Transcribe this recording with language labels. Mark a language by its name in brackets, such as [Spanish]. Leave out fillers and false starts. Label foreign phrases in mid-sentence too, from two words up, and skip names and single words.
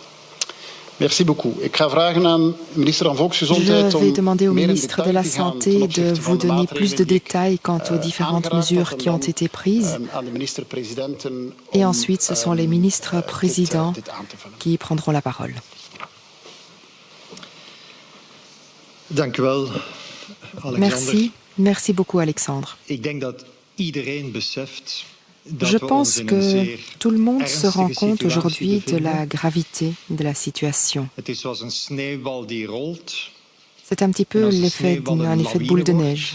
[French] Merci beaucoup. Je vais demander au ministre de la Santé de vous donner plus de détails quant aux différentes mesures qui ont été prises. Et ensuite, ce sont les ministres présidents qui prendront la parole. [Dutch] Dank u wel, [French] Merci beaucoup Alexandre. Je pense que tout le monde se rend compte aujourd'hui de la gravité de la situation. C'est un petit peu l'effet d'un effet de boule de neige.